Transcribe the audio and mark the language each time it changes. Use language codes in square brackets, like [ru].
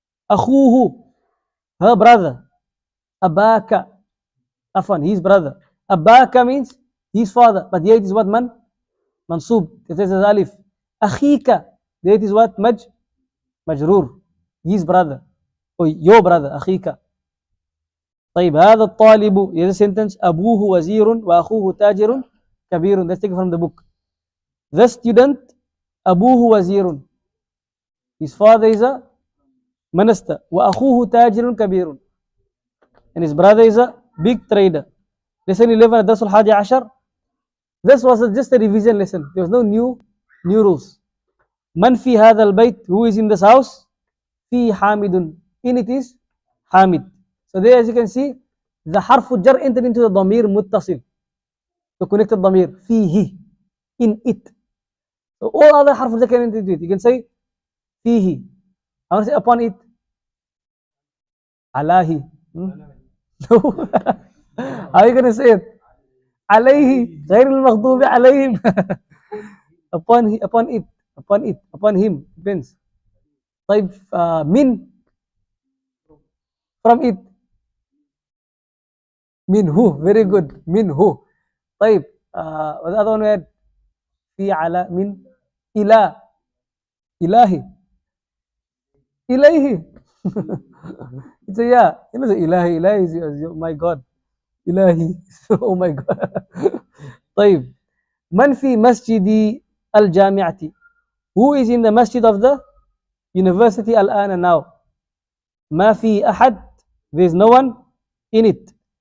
[en] Akhuhu, her brother. Abaka, afan, his brother. Abaka means his father. But here it is what man? Mansub. It says alif. Akhika, there it is what? Majroor. His brother. Or your brother. Akhika. طيب [ar] هذا الطالب, [en] here's a sentence. [ar] أبوه وزير وأخوه تاجر كبير. [en] Let's take it from the book. The student, [ar] أبوه وزير. [en] His father is a minister. [ar] وأخوه تاجر كبير. [en] And his brother is a big trader. [ar] Lesson 11, الدرس الحادي عشر. [en] This was just a revision lesson. There was no new rules. [ar] من في هذا البيت, [en] who is in this house? [ar] في حامد. [en] In it is حامد. So there, as you can see, the harfu jar entered into the dhamir muttasil to connect the dhamir. Fihi, in it. So all other harfu jar can enter into it. You can say fihi. I want to say upon it. Alahi. No. How are you going to say it? [ar] Alayhi. غير المغضوب عليهم. [en] Upon it. Upon him. Depends. طيب, min. From it. Minhu. Very good. Minhu. طيب. [ar] The other one we had في على من إلى إلهي إليه. [en] It's a yeah. You know the إلهي إلهي is my God. إلهي. Oh my God. طيب. [ar] من في مسجد الجامعة. [en] Who is in the masjid of the university الآن now. [ar] ما في أحد. [en] There is no one in it.